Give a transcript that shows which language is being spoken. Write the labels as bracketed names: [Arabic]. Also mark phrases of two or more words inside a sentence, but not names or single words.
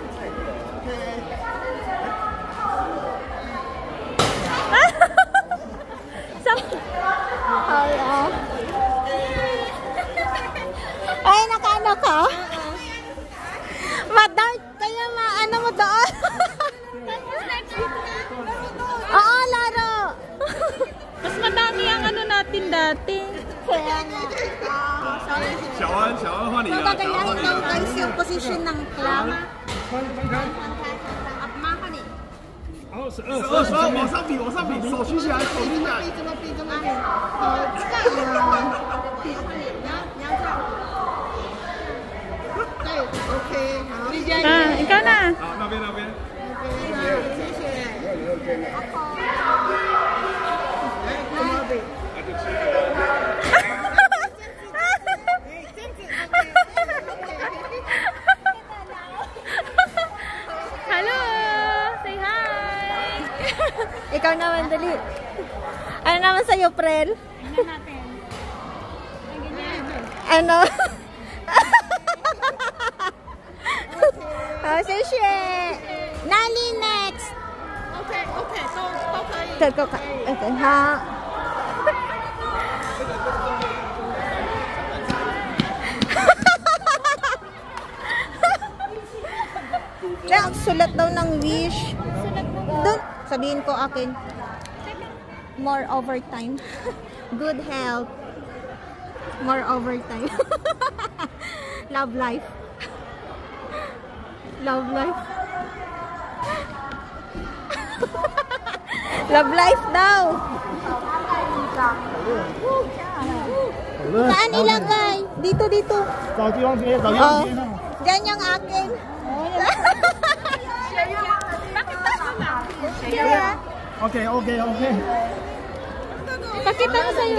[Filipino] Ay, nakaano ka? Madart, kaya maano mo doon? Oo, laro. Mas madami ang ano natin dati. Kaya nga. Sorry. [Chinese] 小安换你了。 [Filipino] Gagayahin daw guys yung position ng clam. [Chinese] 然后12，往上比，手举起来，手举起来。 [Filipino] Ikaw na. [Chinese] 好，那边。 [English] Hello! Say hi! [Filipino] Ikaw naman, dali. Ano naman sa'yo, Prel? Ano? [English] Oh, sushi! Nali next! Okay. So, [Filipino] Okay, ha? Sulat daw ng wish. Doon, sabihin ko akin. [English] More overtime. Good health. More overtime. Love life. Love life. Love life daw. [Filipino] Saan ilagay? Dito. Oh, dyan yung akin. [English] OK。 [Filipino] Pakita mo sa'yo.